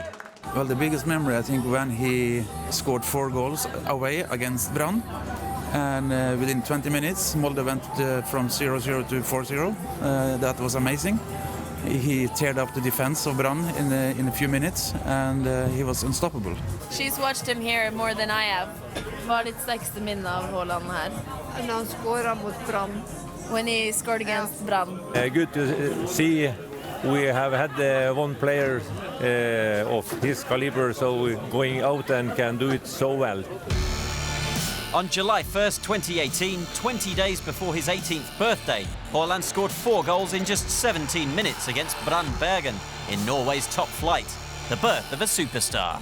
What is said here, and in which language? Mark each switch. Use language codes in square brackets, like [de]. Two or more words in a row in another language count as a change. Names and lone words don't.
[en] Well, the biggest memory, I think, when he scored 4 goals away against Bryne. And within 20 minutes, Molde went from 0-0 to 4-0. That was amazing. He teared up the defense of Bryne in a few minutes, and he was unstoppable. She's watched him here more than I have. [no] Hva er ditt sterkeste minne av Haaland her? Når han scoret mot Bryne. [en] When he scored against Bryne. Good to see. We have had one player of his caliber, so going out and can do it so well. On July 1st, 2018, 20 days before his 18th birthday, Haaland scored 4 goals in just 17 minutes against Bryne Bergen in Norway's top flight, the birth of a superstar.